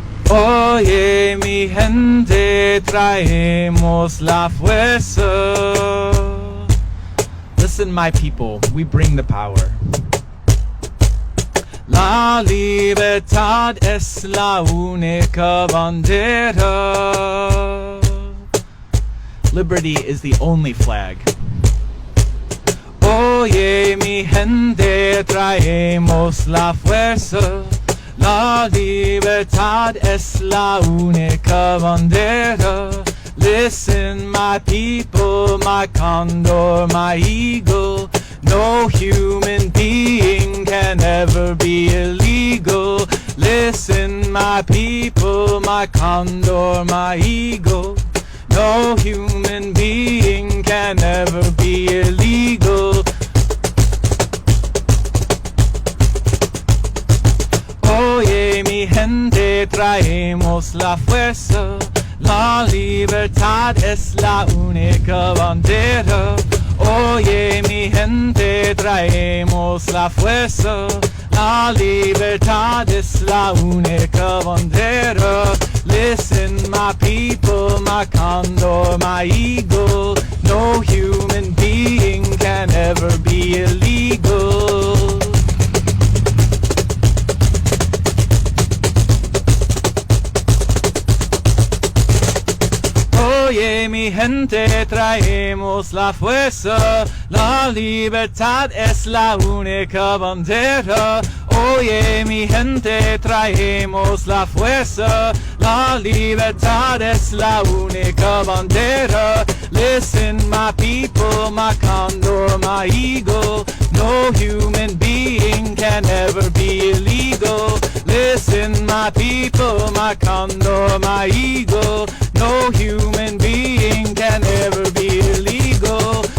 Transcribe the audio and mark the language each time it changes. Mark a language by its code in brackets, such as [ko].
[es] Oye, mi gente, traemos la fuerza. [en] Listen, my people, we bring the power. [es] La libertad es la única bandera. [en] Liberty is the only flag. [es] Oye, mi gente, traemos la fuerza. La libertad es la única bandera. [en] Listen, my people, my condor, my eagle. No human being can ever be illegal. Listen, my people, my condor, my eagle. No human being can ever be illegal. [es] Oye, mi gente, traemos la fuerza. La libertad es la única bandera. Oye, mi gente, traemos la fuerza. La libertad es la única bandera. [en] Listen, my people, my condor, my eagle. No human being can ever be illegal. [es] Oye, mi gente, traemos la fuerza. La libertad es la única bandera. Oye, mi gente, traemos la fuerza. La libertad es la única bandera. [en] Listen, my people, my condor, my eagle. No human being can ever be illegal. Listen, my people, my condor. my ego. No human being can ever be illegal.